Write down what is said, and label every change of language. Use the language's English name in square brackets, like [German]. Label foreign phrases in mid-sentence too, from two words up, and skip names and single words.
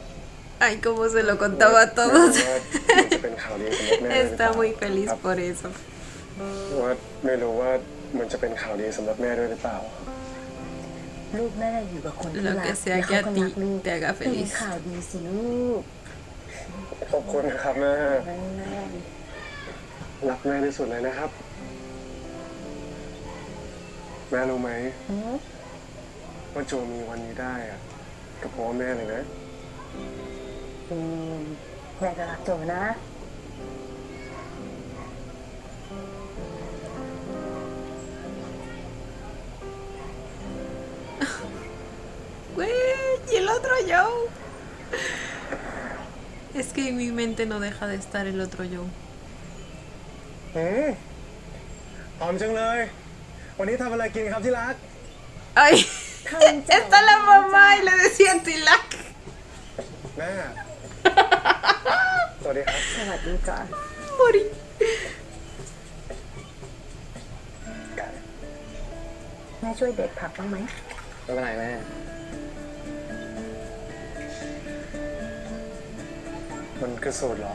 [Spanish] Ay, cómo se lo contaba a [Thai] ไม่ [Spanish] todos. [Thai] รู้ว่ามันจะเป็นข่าวดีสำหรับแม่ด้วยหรือเป [Spanish] Está [Thai] ล่า [Spanish] muy feliz [Thai] ครับ [Spanish] por eso. [Thai] ว่าไม่รู้ว่ามันจะเป็นข่าวดีสำหรับแม่ด้วยหรือเปล่า ลูกแม่อยู่กับคนที่ [Spanish] Lo [Thai] รัก [Spanish] que sea [Thai] แล้ว [Spanish] que [Thai] เขา [Spanish] a [Thai] ก็ [Spanish] ti [Thai] รักลูก [Spanish] te haga [Thai] เป็น [Spanish] feliz. [Thai] ข่าวดีสิลูก ขอบคุณนะครับแม่ รักแม่ที่สุดเลยนะครับ แม่รู้ไหมว่าโจมีวันนี้ได้อะก็เพราะว่าแม่เลยนะ แม่ก็รักโจนะ [Spanish] Güey, y el otro yo. Es que en mi mente no deja de estar el otro yo. [Thai] หอมจังเลย วันนี้ทำอะไรกินครับที่รัก [Spanish] Ay, está la mamá y le decía Tilac. [Thai] แม่ สวัสดีครับ สวัสดีจ้ะ [Spanish] Morí. [Thai] แม่ช่วยเด็ดผักบ้างไหม ไม่เป็นไรแม่ มันคือสูตรเหรอ